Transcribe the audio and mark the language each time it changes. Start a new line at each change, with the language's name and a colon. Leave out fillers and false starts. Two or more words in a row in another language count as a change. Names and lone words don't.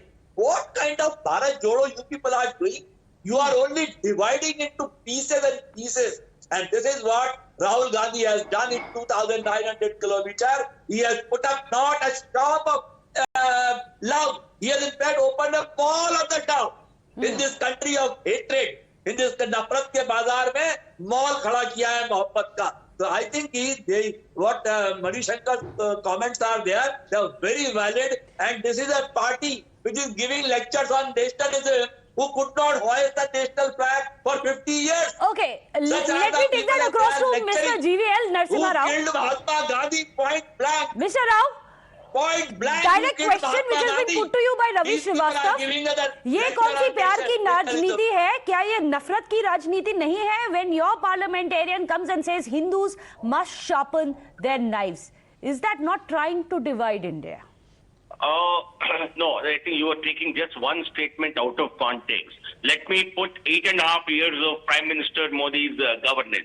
English: What kind of Bharat Jodo you people are doing? You are only dividing into pieces and pieces. And this is what Rahul Gandhi has done in 2,900 kilometers. He has put up not a stop of love. He has in fact opened a wall of the town. In this country of hatred, in this
Hindi: नफ़रत के बाज़ार में, मॉल खड़ा किया है मोहब्बत का.
English: So I think what Mani Shankar's comments are there, they are very valid. And this is a party which is giving lectures on nationalism, who could not hoist the national flag for 50 years. Okay, let me take that across to Mr. GVL Narasimha Rao. Who killed Mahatma Gandhi point blank. Mr. Rao, Point blank. Direct question which has been put to you by Ravi Srivastava.
Hindi: ये कौन सी प्यार की राजनीति है? क्या ये नफरत की राजनीति नहीं है?
English: When your parliamentarian comes and says Hindus must sharpen their knives, is that not trying to divide India? No, I think you are taking just one statement out of context. Let me put 8.5 years of Prime Minister Modi's governance.